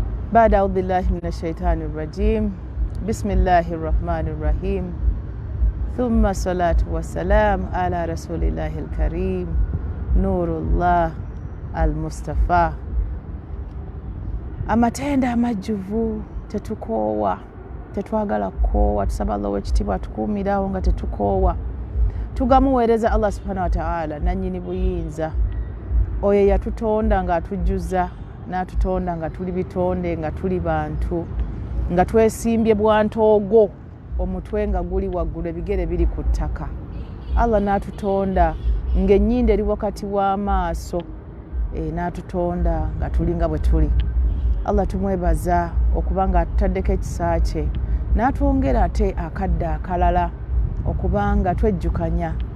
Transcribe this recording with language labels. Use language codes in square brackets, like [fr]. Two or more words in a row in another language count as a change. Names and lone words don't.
[ar] بعد أعوذ بالله من الشيطان الرجيم بسم الله الرحمن الرحيم ثم الصلاة والسلام على رسول الله الكريم نور الله المصطفى amatenda [lg] amajjuvu tetukoowa tetwagala kukoowa tusaba Allah w'ekitiibwa tukuumirawo nga tetukoowa tugamuweereza [ar] الله سبحانه وتعالى [lg] nannyini buyinza oyo yatutonda ng'atujjuza n'atutonda nga tuli bitonde nga tuli bantu nga twesimbye bwantoogo omutwe nga guli waggulu ebigere biri ku ttaka Allah n'atutonda ng'ennyindo eri wakati w'amaaso n'atutonda nga tuli nga bwe tuli Allah tumwebaza okuba nga atutaddeko ekisa kye n'atwongera ate akadde akalala okuba nga twejjukanya